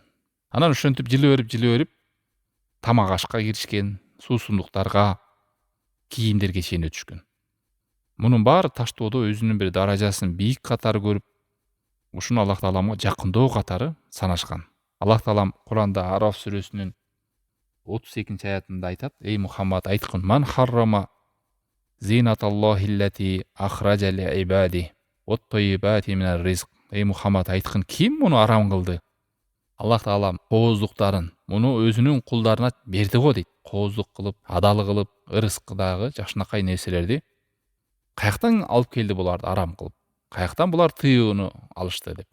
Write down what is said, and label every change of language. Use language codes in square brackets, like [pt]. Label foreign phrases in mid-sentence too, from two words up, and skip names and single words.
[ky] Анан ошентип жылы берип тамак ашка киришкен, суусундуктарга, кийимдерге чейин өтүшкөн. Мунун баары таштоодо өзүнүн бир даражасын бийик катары көрүп, ушуну Аллах тааламга жакындоо катары санашкан. Аллах таалам Куранда Араф сүрөсүнүн 32 аятында айтат: "Эй Мухаммад, айткын: [ar] من حرم زينة الله التي أخرج لعباده والطيبات من الرزق." [ky] Эй Мухаммад, айткын: Ким муну арам кылды? Аллах таалам кооздуктарын муну өзүнүн кулдарына берди го дейт. Кооздук кылып, адал кылып, ырыскыдагы жакшынакай нерселерди каяктан алып келди буларды арам кылып? Каяктан булар тыюуну алышты деп.